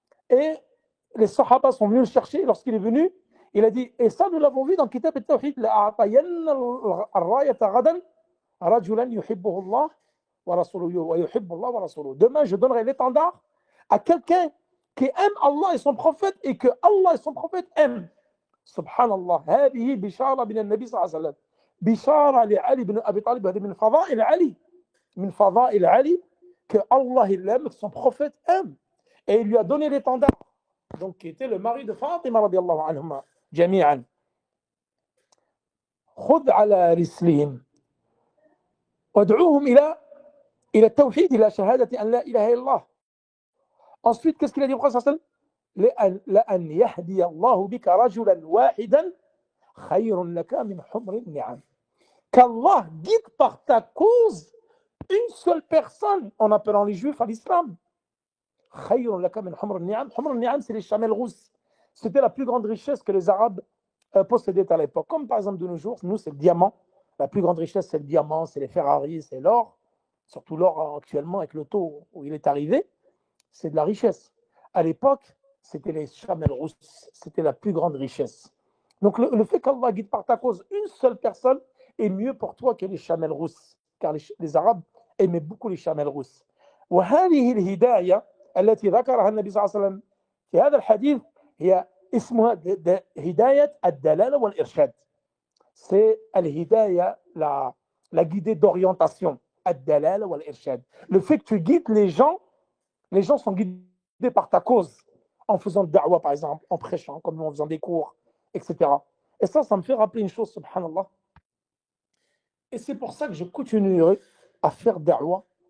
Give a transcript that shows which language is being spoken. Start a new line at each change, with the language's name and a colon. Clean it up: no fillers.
French: Et les Sahaba sont venus le chercher. Lorsqu'il est venu, il a dit, et ça nous l'avons vu dans Kitab al-Tawhid, demain je donnerai l'étendard à quelqu'un qui aime Allah et son prophète et que Allah et son prophète aiment.
Arabic: Subhanallah, هذه بشارة من النبي صلى الله عليه وسلم. بشارة لعلي بن أبي طالب، هذه من فضائل علي. من فضائل علي
French: que Allah il l'aime, que son prophète aime. Et il lui a donné l'étendard, donc qui était le mari de Fatima
Arabic: radiallahu anhuma, jami'an. خذ على رسلهم وادعوهم إلى التوحيد إلى شهادة أن لا إله إلا الله.
French: Ensuite, qu'est-ce qu'il a dit au prophète?
Arabic: لأن يهدي الله بك رجلا واحدا خير لك من حمر النعم.
French: Qu'Allah guide par ta cause une seule personne en appelant les Juifs à l'islam.
Arabic: خير لك من حمر النعم. حمر النعم,
French: c'est les chamelles rousses. C'était la plus grande richesse que les Arabes possédaient à l'époque. Comme par exemple de nos jours, nous c'est le diamant. La plus grande richesse c'est le diamant, c'est les Ferrari, c'est l'or. Surtout l'or actuellement avec le taux où il est arrivé, c'est de la richesse. À l'époque, c'était les chamelles rousses. C'était la plus grande richesse. Donc le fait qu'Allah guide par ta cause une seule personne est mieux pour toi que les chamelles rousses. Car les Arabes aimaient beaucoup les chamelles rousses.
Arabic: وهذه الهداية التي ذكرها النبي صلى الله عليه وسلم في هذا الحديث هي اسمها هداية الدلالة والإرشاد.
French: C'est الهداية, la guidée d'orientation.
Arabic: الدلالة والإرشاد.
French: Le fait que tu guides les gens sont guidés par ta cause, en faisant de da'wah par exemple, en prêchant, comme nous en faisant des cours, etc. Et ça me fait rappeler une chose, subhanallah. Et c'est pour ça que je continuerai à faire da'wah.